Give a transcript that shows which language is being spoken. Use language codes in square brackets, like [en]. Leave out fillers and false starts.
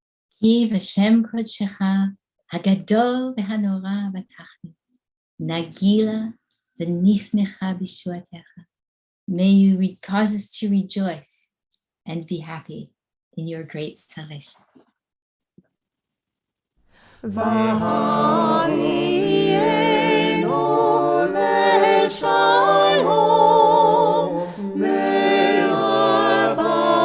[he] כי בשם קודשך הגדול והנורא בטחנו, נגילה ונשמחה בישועתך. [en] May you cause us to rejoice and be happy in your great salvation. [he] והביאנו לשלום מארבע